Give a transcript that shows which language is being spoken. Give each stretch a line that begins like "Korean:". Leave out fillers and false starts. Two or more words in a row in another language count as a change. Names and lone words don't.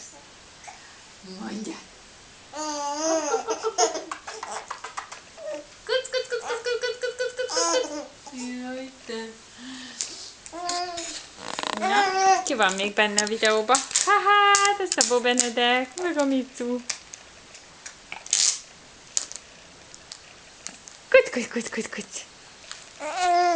Hungarian: Mondja! Kuc, kuc, kuc, kuc, kuc, kuc, kuc, kuc, kuc, kuc! Jaj, te! Na, ki van még benne a videóba? Hát, ez a Bo Benedek, meg a Micu. Kuc, kuc, kuc, kuc, kuc.